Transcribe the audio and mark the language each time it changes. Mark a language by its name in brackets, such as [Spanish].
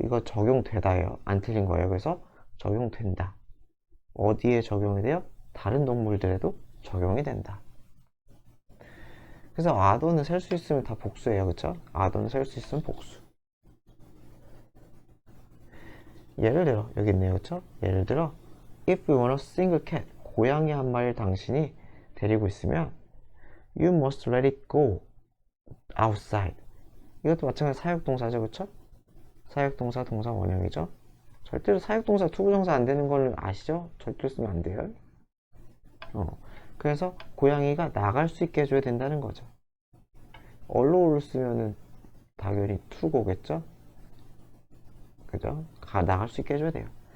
[Korean] 이거 적용되다예요. 안 틀린 거예요. 그래서 적용된다. 어디에 적용이 돼요? 다른 동물들에도 적용이 된다. 그래서 아도는 셀 수 있으면 다 복수예요. 그쵸? 아도는 셀 수 있으면 복수. 예를 들어 여기 있네요. 그쵸? [English] 예를 들어 if you want a single cat, [Korean] 고양이 한 마리를 당신이 데리고 있으면 [English] you must let it go outside. [Korean] 이것도 마찬가지로 사역동사죠. 그쵸? 사역동사, 동사 원형이죠. 절대로 사역동사, 투부정사 안 되는 걸 아시죠? 절대로 쓰면 안 돼요. 그래서 고양이가 나갈 수 있게 해줘야 된다는 거죠. allow를 쓰면은 당연히 투고겠죠? 그죠? 나갈 수 있게 해줘야 돼요.